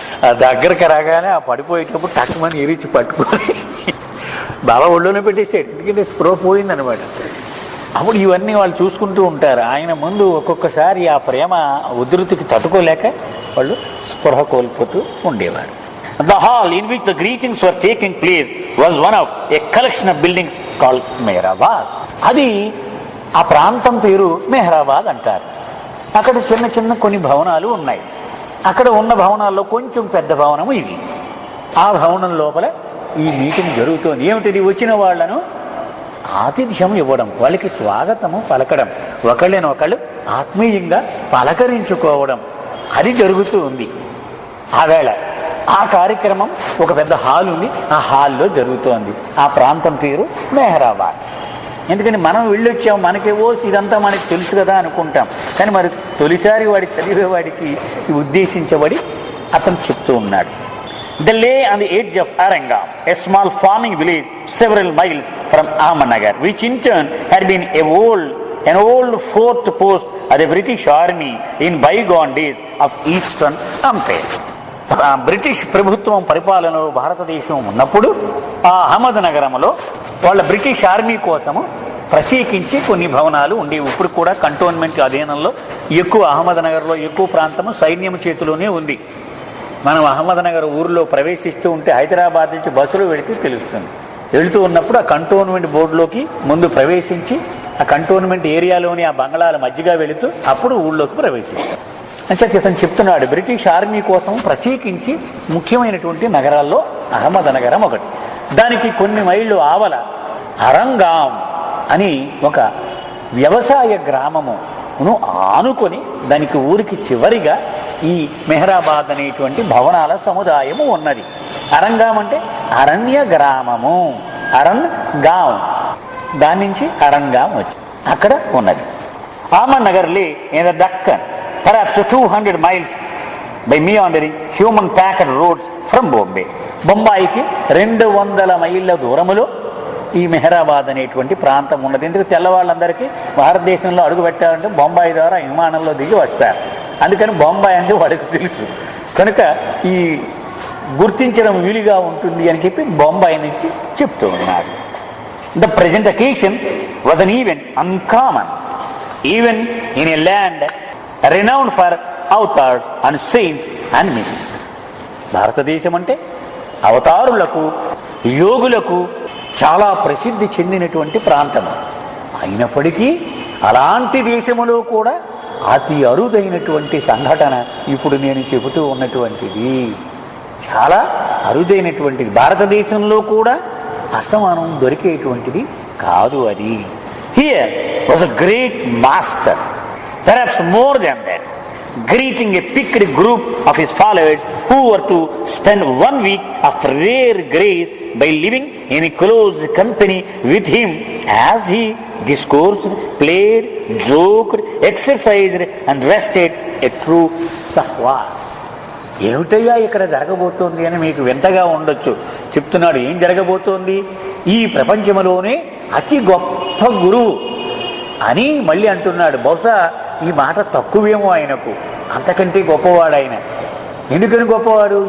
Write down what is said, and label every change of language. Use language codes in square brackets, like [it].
[te] ఆ దగ్గరికి రాగానే ఆ పడిపోయేటప్పుడు టక్కుమని ఇరిచి పట్టుకొని బాబా ఒళ్ళోనే పెట్టేసాడు, ఎందుకంటే స్ప్రో పోయిందనమాట. అప్పుడు ఇవన్నీ వాళ్ళు చూసుకుంటూ ఉంటారు. ఆయన ముందు ఒక్కొక్కసారి ఆ ప్రేమ ఉధృతికి తట్టుకోలేక వాళ్ళు స్పృహ కోల్పోతూ ఉండేవారు. [en] The hall in which the greetings were taking place was one of a collection of buildings called Mehrabad. [te] అది ఆ ప్రాంతం పేరు మెహరాబాద్ అంటారు. అక్కడ చిన్న చిన్న కొన్ని భవనాలు ఉన్నాయి. అక్కడ ఉన్న భవనాల్లో కొంచెం పెద్ద భవనము ఇది. ఆ భవనం లోపల ఈ మీటింగ్ జరుగుతోంది. ఏమిటిది? వచ్చిన వాళ్లను ఆతిథ్యం ఇవ్వడం, వాళ్ళకి స్వాగతము పలకడం, ఒకళ్ళనొకళ్ళు ఆత్మీయంగా పలకరించుకోవడం, అది జరుగుతూ ఉంది ఆ వేళ. ఆ కార్యక్రమం ఒక పెద్ద హాల్ ఉంది, ఆ హాల్లో జరుగుతోంది. ఆ ప్రాంతం పేరు మెహరాబాద్. ఎందుకని మనం వెళ్ళొచ్చాం, మనకేవో ఇదంతా మనకి తెలుసు కదా అనుకుంటాం. కానీ మరి తొలిసారి వాడి చదివేవాడికి ఉద్దేశించబడి అతను చెప్తూ ఉన్నాడు. [en] They lay on the edge of Arangam, a small farming village several miles from Ahmednagar, which in turn had been an old fort post of the British Army in bygone days of Eastern Empire. [te] British ప్రభుత్వం పరిపాలనలో భారతదేశం ఉన్నప్పుడు ఆ అహ్మద్ నగరంలో వాళ్ళ British army కోసము ప్రత్యేకించి కొన్ని భవనాలు ఉండేవి. ఇప్పుడు కూడా కంటోన్మెంట్ అధీనంలో ఎక్కువ అహ్మద్ నగర్లో ఎక్కువ ప్రాంతము సైన్యం చేతిలోనే ఉంది. మనం అహ్మద్ నగర్ ఊరిలో ప్రవేశిస్తూ ఉంటే హైదరాబాద్ నుంచి బస్సులో వెళితే తెలుస్తుంది. వెళుతూ ఉన్నప్పుడు ఆ కంటోన్మెంట్ బోర్డులోకి ముందు ప్రవేశించి ఆ కంటోన్మెంట్ ఏరియాలోని ఆ బంగ్లాల మధ్యగా వెళుతూ అప్పుడు ఊళ్ళోకి ప్రవేశిస్తాం. అంటే ఇతను చెప్తున్నాడు, బ్రిటిష్ ఆర్మీ కోసం ప్రత్యేకించి ముఖ్యమైనటువంటి నగరాల్లో అహ్మద్ నగరం ఒకటి. దానికి కొన్ని మైళ్ళు ఆవల అరంగాం అని ఒక వ్యవసాయ గ్రామమును ఆనుకొని దానికి ఊరికి చివరిగా ఈ మెహరాబాద్ అనేటువంటి భవనాల సముదాయము ఉన్నది. అరంగాం అంటే అరణ్య గ్రామము, అరణ్ గాం, దాని నుంచి అరంగాం వచ్చి అక్కడ ఉన్నది. [en] Ahmednagar lay in the Deccan, perhaps 200 miles by meandering human packed roads from Bombay. [te] బొంబాయికి 200 మైళ్ళ దూరములో ఈ మెహరాబాద్ అనేటువంటి ప్రాంతం ఉన్నది. ఎందుకు తెల్లవాళ్ళందరికీ భారతదేశంలో అడుగు పెట్టాలంటే బొంబాయి ద్వారా విమానంలో దిగి వస్తారు. అందుకని బొంబాయి అంటే వాడికి తెలుసు, కనుక ఈ గుర్తించడం వీలుగా ఉంటుంది అని చెప్పి బొంబాయి నుంచి చెప్తూ ఉన్నారు. [en] The present occasion was an event uncommon, even in a land renowned for avatars and saints and myths. [te] భారతదేశం అంటే అవతారులకు, యోగులకు చాలా ప్రసిద్ధి చెందినటువంటి ప్రాంతము. అయినప్పటికీ అలాంటి దేశములో కూడా అతి అరుదైనటువంటి సంఘటన ఇప్పుడు నేను చెబుతూ ఉన్నటువంటిది. చాలా అరుదైనటువంటిది. భారతదేశంలో కూడా అస్తమానం దొరికేటువంటిది కాదు అది. [en] Here was a great master, perhaps more than that, greeting a picked group of his followers who were to spend 1 week of rare grace by living in a close company with him as he discoursed, played, joked, exercised and rested, a true sahwas. [te] ఏమిటయ్యా ఇక్కడ జరగబోతోంది అని మీకు వింతగా ఉండొచ్చు. చెప్తున్నాడు ఏం జరగబోతోంది. ఈ ప్రపంచంలోనే అతి గొప్ప గురువు అని మళ్ళీ అంటున్నాడు. బహుశా ఈ మాట తక్కువేమో ఆయనకు, అంతకంటే గొప్పవాడు ఆయన. ఎందుకని గొప్పవాడు?